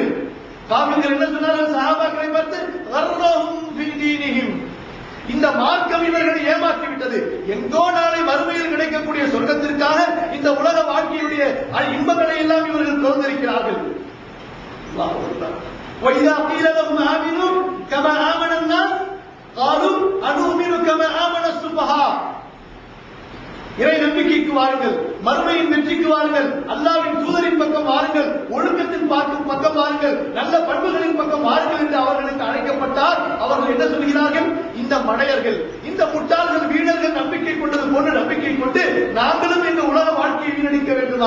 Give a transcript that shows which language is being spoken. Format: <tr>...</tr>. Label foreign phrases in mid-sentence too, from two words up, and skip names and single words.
<ta>காஃபிர்கள் என்ன சொன்னார்கள் சஹாபாக்களை பார்த்து,</ta> <ar>غرهم في دينهم.</ar> <ta>இந்த மார்க்கம் இவர்களை ஏமாற்றி விட்டது. எங்கோ நாளை மறுமையில் கிடைக்கக்கூடிய சொர்க்கத்திற்காக இந்த உலக வாழ்க்கையுடைய இன்பங்களை எல்லாம் இவர்கள் திறந்திருக்கிறார்கள்.</ta> <ar>الله أكبر. وَإِذَا قِيلَ لَهُمْ آمِنُوا كَمَا آمَنَ النَّاسُ قَالُوا أَنُؤْمِنُ كَمَا آمَنَ السُّفَهَاءُ.</ar> <ta>இறை நம்பிக்கைக்கு வாருங்கள், மறுமையின் வெற்றிக்கு வாருங்கள், அல்லாஹ்வின் தூதரின் பக்கம் வாருங்கள், ஒழுக்கத்தின் பக்கம் வாருங்கள், நல்ல பண்புகளின் பக்கம் வாருங்கள் என்று அவர்களுக்கு அழைக்கப்பட்டால் அவர்கள் என்ன சொல்கிறார்கள்? இந்த மடையர்கள், இந்த முட்டாள்கள், வீணர்கள் நம்பிக்கை கொண்டது போன்று நம்பிக்கை கொண்டு நாங்களும் இந்த உலக வாழ்க்கையை வீணடிக்க வேண்டுமா?</ta>